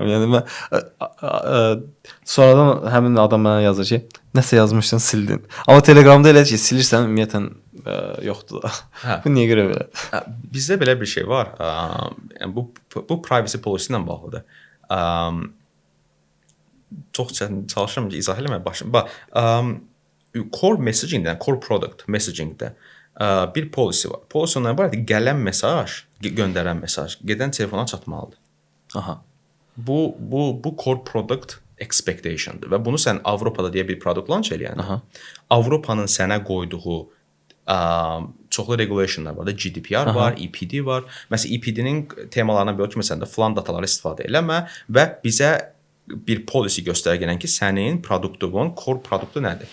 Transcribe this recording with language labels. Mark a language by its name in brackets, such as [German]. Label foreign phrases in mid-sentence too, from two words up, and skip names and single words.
[Azerbaijani] Yəni mən sonradan həmin adam mənə yazır ki, nəsə yazmışdın, sildin. Amma Telegramda elə ki, silirsən ümumiyyətən yoxdur da. Bu niyə görə belə? Bizdə belə bir şey var. Yəni bu [English] privacy policy [Azerbaijani] ilə bağlıdır. Çox çalışıram ki, izah eləməyə başlayım. Bax, [English] core messaging- [Azerbaijani] də, [English] core product messaging- [Azerbaijani] də bir policy var. Policy ondan ibarətdir, gələn mesaj, göndərən mesaj gedən telefona çatmalıdır. Aha. Bu [English] core product expectation- [Azerbaijani] dır və bunu sən Avropada deyə bir [English] product launch [Azerbaijani] eləyəndə, Avropanın sənə qoyduğu çoxlu regulationlar var da, GDPR var, EPD var. Məsələn, EPD-nin temalarına belə ki, məsələn də filan dataları istifadə eləmə və bizə bir policy göstərgələn ki, sənin produktun, core produktu nədir?